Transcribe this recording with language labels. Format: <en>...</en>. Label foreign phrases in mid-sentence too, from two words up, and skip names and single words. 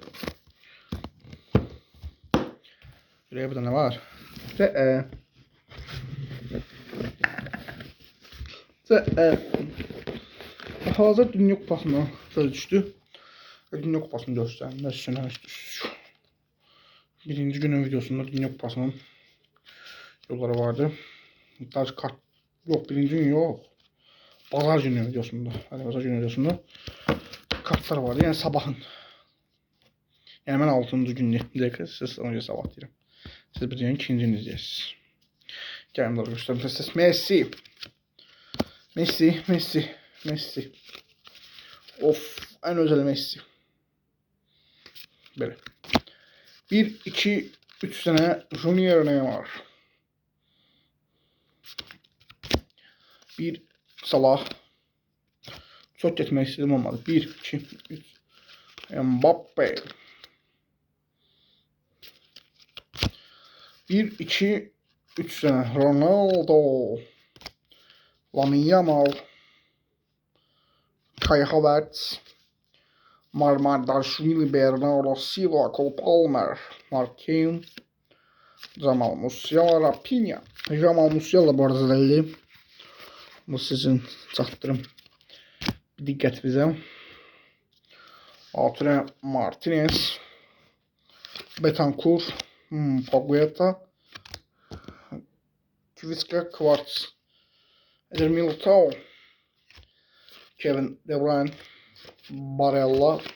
<az>Şuraya burada nə var? Hazır Dünya Kupasına söz düşdü. Dünya Kupasını göstərim. Birinci günün videosunda Dünya Kupasının yolları vardı.</az> <tr>Daha kart yok, birinci gün yok. Pazar günü videosunda. Hadi pazar günü videosunda kartlar vardı.</tr> <az>Yəni sabahın. Yəni mən 6-cı gündə siz ona görə sabah deyirəm. Siz bir deyən 2-ci günü izləyirsiniz. Gəlin bunları göstərim siz. Messi. Of,</az> <tr>en özel Messi. Böyle. 1, 2, 3 tane Junior Neymar. 1 Salah. Çok getmək istedim olmadı. 1, 2, 3 Mbappe. 1, 2, 3 tane Ronaldo. Lamine Yamal. Kai Havertz. Marmardashvili, Bernardo Silva, Cole Palmer, Marquinhos, Jamal Musiala, Rafinha.</tr> <az>Jamal Musiala bu arada zelli. Bu sizin çatdırım. Bir diqqət bizə. Lautaro Martinez, Betancourt, Pagueta, Kvitska, Kvarts, Eder Militao, Kevin De Bruyne, Barella,</az>